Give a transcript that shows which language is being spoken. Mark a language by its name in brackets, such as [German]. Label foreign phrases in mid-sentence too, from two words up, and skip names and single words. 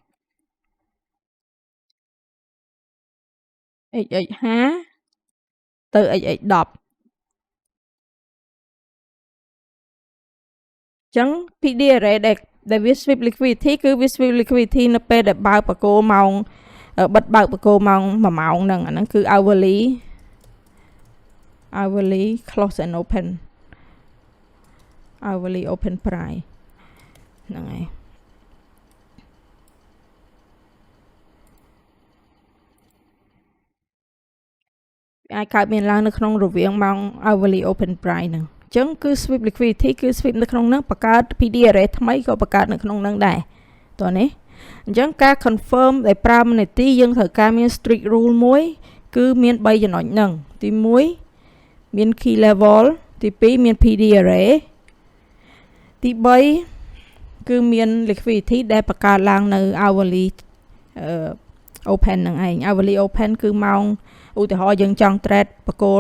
[Khmer] 5ទៅ XX 10ចឹង [English] PD array [Khmer] ដែលវា [English] sweep liquidity [Khmer] គឺវា [English] sweep liquidity [Khmer] នៅពេលដែលបើកបកគោម៉ោងបិទបើកបកគោម៉ោង1ម៉ោងហ្នឹងអាហ្នឹងគឺ [English] hourly close and open hourly open price [Khmer] ហ្នឹងហើយ អាអាចកើតមានឡើងនៅក្នុងរវាងម៉ោង [English] hourly open price [Khmer] ហ្នឹងអញ្ចឹងគឺ [English] sweep liquidity [Khmer] គឺ sweep នៅក្នុងហ្នឹងបង្កើត [English] PD array [Khmer] ថ្មីក៏បង្កើតនៅក្នុងហ្នឹងដែរតោះនេះអញ្ចឹងការ confirm ដែលប្រើមនីតិយើងត្រូវការមាន [English] strict rule [Khmer] មួយគឺមាន3ចំណុចហ្នឹងទី1មាន [English] key level [Khmer] ទី2មាន [English] PD array [Khmer] ទី 3គឺមាន liquidity ដែលបង្កើតឡើងនៅ [English] hourly open [Khmer] ហ្នឹងឯង [English] hourly open [Khmer] គឺម៉ោងឧទាហរណ៍យើងចង់ trade បកគោល